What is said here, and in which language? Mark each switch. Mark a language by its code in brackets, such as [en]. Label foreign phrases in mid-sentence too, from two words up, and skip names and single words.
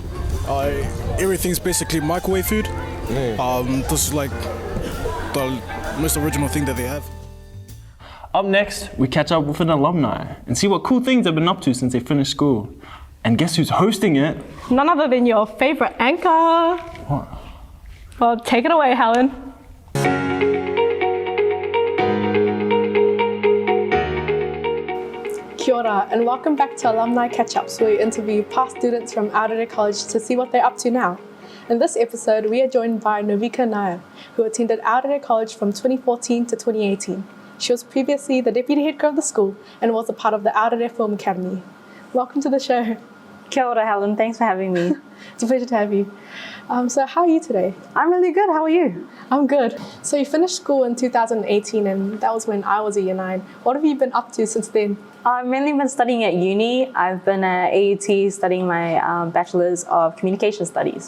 [en] Everything's basically microwave food. This is like the most original thing that they have. Up next, we catch up with an alumni and see what cool things they've been up to since they finished school. And guess who's hosting it? None other than your favorite anchor. What? Well, take it away, Helen. [mi] Kia ora, [en] and welcome back to Alumni Catchups, where we interview past students from Aorere College to see what they're up to now. In this episode, we are joined by Nirvika Nair, who attended Aorere College from 2014 to 2018. She was previously the deputy head girl of the school and was a part of the Aorere Film Academy. Welcome to the show. [mi] Kia ora, [en] Helen. Thanks for having me. It's a pleasure to have you. So how are you today? I'm really good. How are you? I'm good. So you finished school in 2018, and that was when I was a year 9. What have you been up to since then? I've mainly been studying at uni. I've been at AUT studying my Bachelor's of Communication Studies.